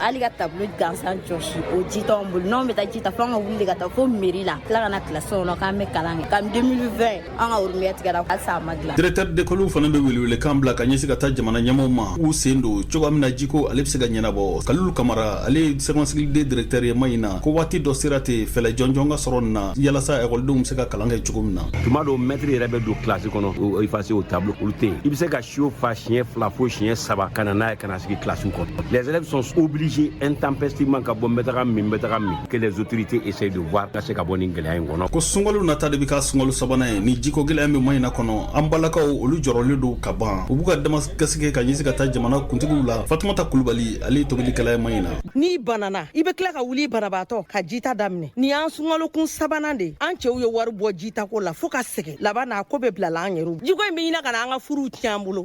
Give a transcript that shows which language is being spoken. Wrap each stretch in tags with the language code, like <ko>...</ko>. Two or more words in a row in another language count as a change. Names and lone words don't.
<bm>Hali ka tableau gansan jɔsi o ji t'anw bolo n'anw bɛ taa ji ta fo an ka wuli ka taa fo mairie la tila ka na kilasi kɔnɔ k'an bɛ kalan kɛ kabini 2020 an ka orumaya tigɛra halisa a ma dilan.</bm> <fr>Directeur d'école</fr> <bm>fana bɛ welewelekan bila ka ɲɛsin ka taa jamana ɲɛmaaw ma u sen don cogoya min na jiko ale bɛ se ka ɲɛnabɔ. Kaloulou Kamara ale ye</bm> <fr>second cycle D directeur</fr> <bm>ye Mahina ko waati dɔ sera ten fɛɛrɛ jɔnjɔn ka sɔrɔ nin na yalasa ekɔlidenw bɛ se ka kalan kɛ cogo min na. Tuma dɔw maître yɛrɛ bɛ don classe kɔnɔ</bm> <fr>effacer au tableau</fr> <bm>olu tɛ yen i bɛ se ka siyo fa siɲɛ 2 fo siɲɛ 3 ka na n'a ye ka na sigi classe kɔnɔ.</bm> <fr>Les élèves sont obligés intempestivement</fr> <bm>ka bɔ n bɛ taga min</bm> <fr>que les autorités essayent de voir</fr> <bm>ka se ka bɔ nin gɛlɛya in kɔnɔ. Ko sunkalo nata de bɛ ka sunkalo sabanan ye ni jiko gɛlɛya bɛ Mahina kɔnɔ an balakaw olu jɔrɔlen don ka ban u b'u ka damakasi kɛ ka ɲɛsin ka taa jamana kuntigiw la. Fatoumata Koulibaly ale ye tobilikɛla ye Mahina. N'i banana i bɛ tila ka wuli banabaatɔ ka jita daminɛ ni y'an sunkalokun sabanan de an cɛw ye wari bɔ jitako la fo ka sɛgɛn laban n'a ko bɛ bila la an yɛrɛw jiko in bɛ ɲina ka na an ka furuw tiɲɛ an bolo.</bm>